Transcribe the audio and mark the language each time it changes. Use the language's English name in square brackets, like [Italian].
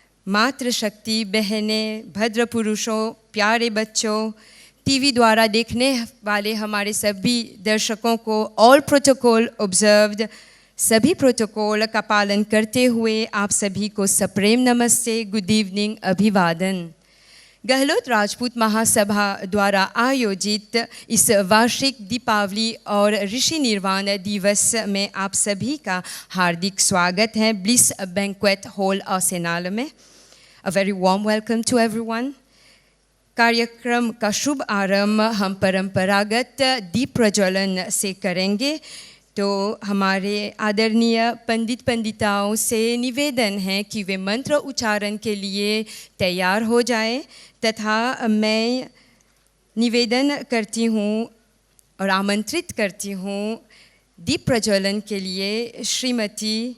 [Hindi] मातृशक्ति बहनें, भद्र पुरुषों, प्यारे बच्चों, टीवी द्वारा देखने वाले हमारे सभी दर्शकों को [English] all protocol observed, [Hindi] सभी प्रोटोकॉल का पालन करते हुए आप सभी को सप्रेम नमस्ते, गुड इवनिंग, अभिवादन। गहलोत राजपूत महासभा द्वारा आयोजित इस वार्षिक दीपावली और ऋषि निर्वाण दिवस में आप सभी का हार्दिक स्वागत है ब्लिस बैंक्वेट हॉल आर्सेनल में। [English] A very warm welcome to everyone. [Hindi] कार्यक्रम का शुभ आरंभ हम परंपरागत दीप प्रज्वलन से करेंगे। तो हमारे आदरणीय पंडित पंडिताओं से निवेदन है कि वे मंत्र उच्चारण के लिए तैयार हो जाएं, तथा मैं निवेदन करती हूँ और आमंत्रित करती हूँ दीप प्रज्वलन के लिए श्रीमती